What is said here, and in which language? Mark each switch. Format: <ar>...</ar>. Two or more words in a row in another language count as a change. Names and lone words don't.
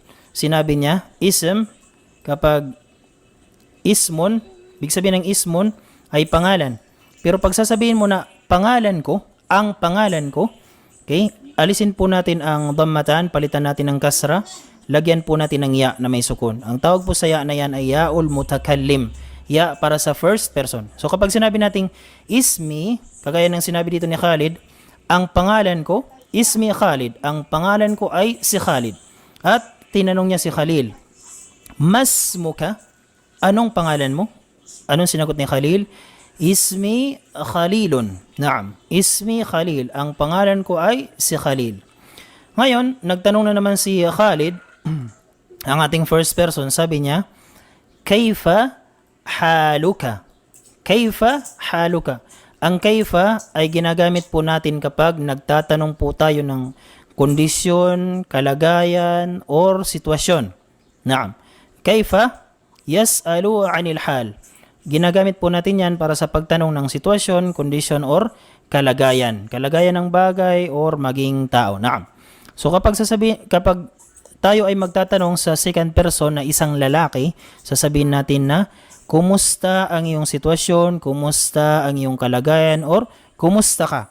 <tl>Sinabi niya, ism, kapag ismun, ibig sabihin ng ismun ay pangalan. Pero pag sasabihin mo na pangalan ko, ang pangalan ko, okay, alisin po natin ang dhammatan, palitan natin ng kasra, lagyan po natin ng ya na may sukun. Ang tawag po sa ya na yan ay</tl> <ar>ياء المتكلم.</ar> <tl>Ya para sa</tl> <en>first person.</en> <tl>So kapag sinabi nating ismi, kagaya ng sinabi dito ni Khalid, ang pangalan ko, ismi Khalid, ang pangalan ko ay si Khalid. At tinanong niya si Khalil, mas muka, anong pangalan mo? Anong sinagot ni Khalil? Ismi Khalilun.</tl> <ar>نعم، اسمي Khalil,</ar> <tl>ang pangalan ko ay si Khalil. Ngayon, nagtanong na naman si Khalid, ang ating</tl> <en>first person,</en> <tl>sabi niya,</tl> <ar>كيف حالك. كيف حالك.</ar> <tl>Ang kayfa ay ginagamit po natin kapag nagtatanong po tayo ng kondisyon, kalagayan, or sitwasyon.</tl> <ar>نعم. كيف يسأل عن الحال.</ar> <tl>Ginagamit po natin yan para sa pagtanong ng sitwasyon, kondisyon, or kalagayan. Kalagayan ng bagay or maging tao. Naam. So kapag tayo ay magtatanong sa second person na isang lalaki, sasabihin natin na kumusta ang iyong sitwasyon, kumusta ang iyong kalagayan, or kumusta ka.</tl>